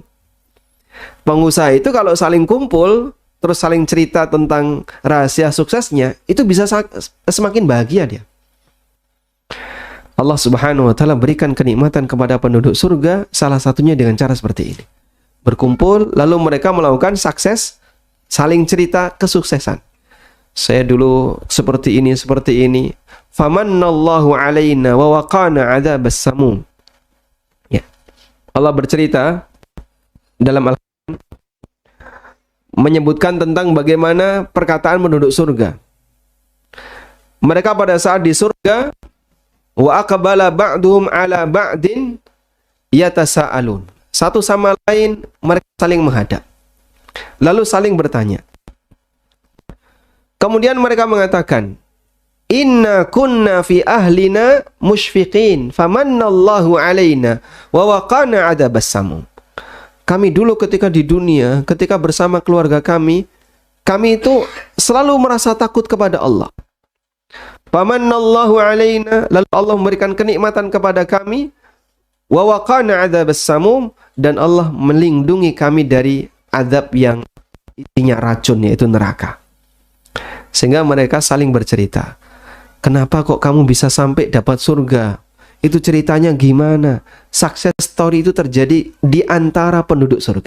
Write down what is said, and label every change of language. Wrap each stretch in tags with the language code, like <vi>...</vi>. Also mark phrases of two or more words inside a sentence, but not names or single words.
<id>Pengusaha itu kalau saling kumpul, terus saling cerita tentang rahasia suksesnya, itu bisa semakin bahagia dia. Allah</id> <ar>سبحانه وتعالى</ar> <id>berikan kenikmatan kepada penduduk surga, salah satunya dengan cara seperti ini. Berkumpul, lalu mereka melakukan sukses, saling cerita kesuksesan. Saya dulu seperti ini, seperti ini.</id> <ar>فمنّ الله علينا ووقانا عذاب السموم.</ar> <id>Ya. Allah bercerita dalam Al-Quran menyebutkan tentang bagaimana perkataan penduduk surga. Mereka pada saat di surga,</id> <ar>وأقبل بعضهم على بعض يتساءلون.</ar> <id>Satu sama lain mereka saling menghadap. Lalu saling bertanya. Kemudian mereka mengatakan,</id> <ar>إنا كنا في أهلنا مشفقين فمنّ الله علينا ووقانا عذاب السموم.</ar> <id>Kami dulu ketika di dunia, ketika bersama keluarga kami itu selalu merasa takut kepada Allah.</id> <ar>فمنّ الله علينا,</ar> <id>lalu Allah memberikan kenikmatan kepada kami,</id> <ar>ووقانا عذاب السموم,</ar> <id>dan Allah melindungi kami dari azab yang isinya racun, yaitu neraka. Sehingga mereka saling bercerita, kenapa kok kamu bisa sampai dapat surga? Itu ceritanya gimana?</id> <en>Success story</en> <id>itu terjadi di antara penduduk surga.</id>